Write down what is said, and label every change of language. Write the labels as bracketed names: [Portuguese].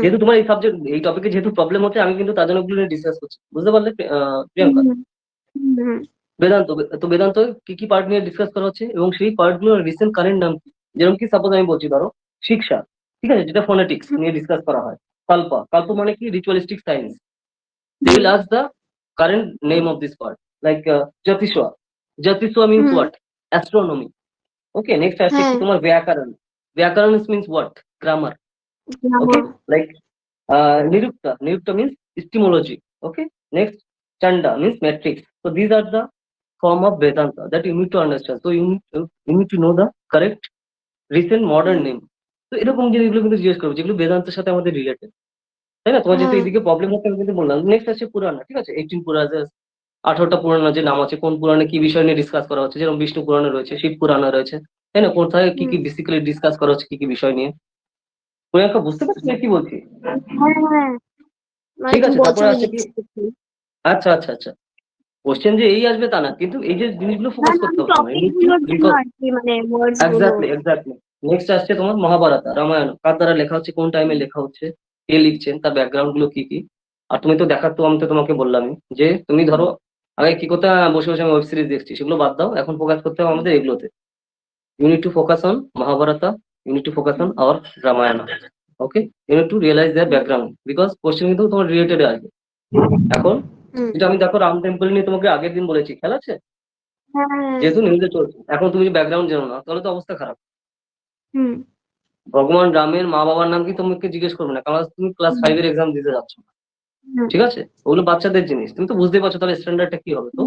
[Bangla] যেহেতু তোমার এই সাবজেক্ট এই টপিকে যেহেতু প্রবলেম হচ্ছে, আমি কিন্তু তার জন্য ওগুলো নিয়ে ডিসকাস করছি, বুঝতে পারলে প্রিয়াঙ্কা। হুম হুম বেদান্ত, তো বেদান্ত কি কি পার্ট নিয়ে ডিসকাস করা হচ্ছে এবং সেই পার্ট গুলোর রিসেন্ট কারেন্ট নাম কি। যেরকম কি সাপোজ আমি বলছি, ধরো শিক্ষা, ঠিক আছে, যেটা ফোনেটিক্স নিয়ে ডিসকাস করা হয়। কল্প, কল্প মানে কি ritualistic science, [English] they will ask the current name of this part, like Jyotisha. Jyotisha means hmm what? Astronomy. Okay, next [Bangla] আসছে কি হ্যাঁ তোমার ব্যাকরণ। [English] ব্যাকরণ means what? Grammar. Okay, like nirukta. Nirukta means etymology. Okay, next chanda means metrics. So these are the form of Vedanta that you need to understand. So you need to know the correct recent modern name. [Bangla] তো এরকম জিনিসগুলো কিন্তু জিজ্ঞেস করবো যেগুলো বেদান্তের সাথে আমাদের রিলেটেড, তাই না। তোমার যেহেতু হ্যাঁ এইদিকে প্রবলেম হচ্ছে আমি কিন্তু বললাম। নেক্সট আছে পুরাণ, ঠিক আছে, 18 পুরাণ, 18টা পুরাণের যে নাম আছে, কোন পুরাণে কি বিষয় নিয়ে ডিসকাস করা হচ্ছে, যেরকম বিষ্ণু পুরাণে রয়েছে, শিব পুরাণে রয়েছে, তাই না, কোথায় কি হুম কি বেসিক্যালি ডিসকাস করা হচ্ছে কি কি বিষয় নিয়ে। প্রিয়াঙ্কা বুঝতে পারছো না কি বলছি? হ্যাঁ হ্যাঁ মানে ঠিক তুমি আছে, বলছো তারপরে আমি আছে কি, লিখছি আচ্ছা আচ্ছা আচ্ছা, কোশ্চেন যে এই আসবে তা না, কিন্তু এই যে জিনিসগুলো না ফোকাস না করতে আমি হবে তোমার, টপিক গুলোর জন্য রিকল। আর কি মানে ওয়ার্ডস গুলো এক্স্যাক্টলি এক্স্যাক্টলি। নেক্সট আসছে তোমার মহাভারত রামায়ণ, কার দ্বারা লেখা হচ্ছে, কোন টাইমে লেখা হচ্ছে, কে লিখছেন, তার ব্যাকগ্রাউন্ড গুলো কি কি। আর তুমি তো দেখার, তো আমি তো তোমাকে বললামই যে তুমি ধরো আগে কি করতে, বসে বসে আমি ওয়েব সিরিজ দেখছি, সেগুলো বাদ দাও, এখন ফোকাস করতে হবে আমাদের এগুলোতে। [English] You need to focus on Mahabharata. You need to focus on our Ramayana. Okay? You need to realize their background because question [Bangla] কিন্তু তোমার রিলেটেড আসবে। এখন হুম যেটা আমি দেখো রাম টেম্পল নিয়ে তোমাকে আগের দিন বলেছি, খেয়াল আছে, হ্যাঁ যেহেতু নিউজে চলছে, এখন তুমি যদি ব্যাকগ্রাউন্ড জানো না তাহলে তো অবস্থা খারাপ। হুম ভগবান রামের মা বাবার নাম কি তোমাকে জিজ্ঞেস করবে না, কারণ তুমি ক্লাস হুম 5 এর এক্সাম দিতে যাচ্ছ, হুম ঠিক আছে, ওগুলো বাচ্চাদের জিনিস, তুমি তো বুঝতেই পারছো তাহলে স্ট্যান্ডার্ডটা কি হবে। তো